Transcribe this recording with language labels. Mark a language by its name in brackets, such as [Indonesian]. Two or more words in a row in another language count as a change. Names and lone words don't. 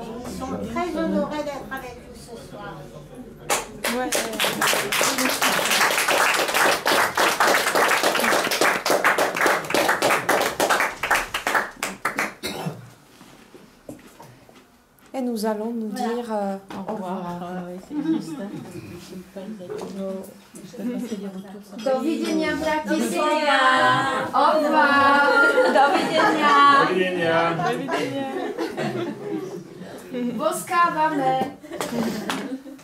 [French] Ils sont très honorés d'être avec vous ce soir. Ouais. Et nous allons nous dire au revoir. [Polish] Do widzenia w Bratislava. [French] Au revoir. [Polish] Do widzenia. Boskawamy.